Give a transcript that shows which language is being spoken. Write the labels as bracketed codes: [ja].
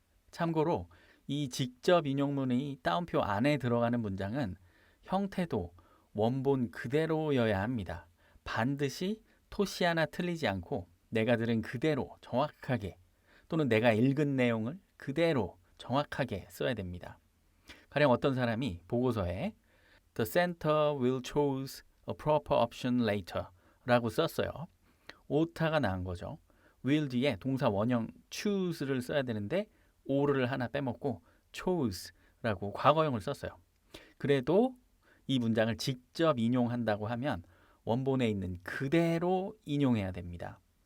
[ko] 참고로 이 직접 인용문이 따옴표 안에 들어가는 문장은 형태도 원본 그대로여야 합니다. 반드시 토시 하나 틀리지 않고 내가 들은 그대로 정확하게 또는 내가 읽은 내용을 그대로 정확하게 써야 됩니다. 가령 어떤 사람이 보고서에 [en] The center will choose a proper option later [ko] 라고 썼어요. 오타가 난 거죠. will 뒤에 동사 원형 choose를 써야 되는데 o를 하나 빼먹고 chose라고 과거형을 썼어요. 그래도 이 문장을 직접 인용한다고 하면 원본에 있는 그대로 인용해야 됩니다.